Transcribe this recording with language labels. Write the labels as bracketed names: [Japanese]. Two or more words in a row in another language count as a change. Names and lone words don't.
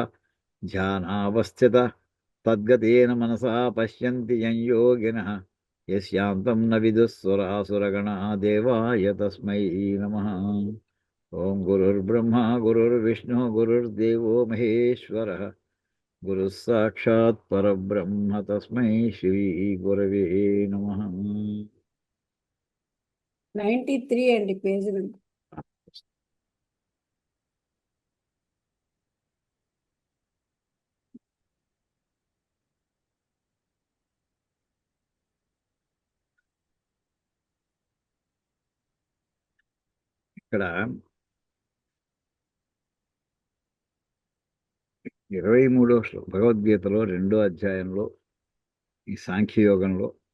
[Sanskrit] ध्यानावस्थितः तद्गतेन मनसा पश्यन्ति यं योगिनः यस्यान्तं न विदुः सुरासुरगणा देवाय तस्मै नमः. ॐ गुरुर्ब्रह्मा गुरुर्विष्णुः गुरुर्देवो महेश्वरः गुरुः साक्षात् परब्रह्म तस्मै श्री गुरवे नमः. [Telugu] 93 అండి పేజ్ నెంబర్. ఇక్కడ 23వ శ్లోకం భగవద్గీతలో 2వ అధ్యాయంలో ఈ సాంఖ్యయోగంలో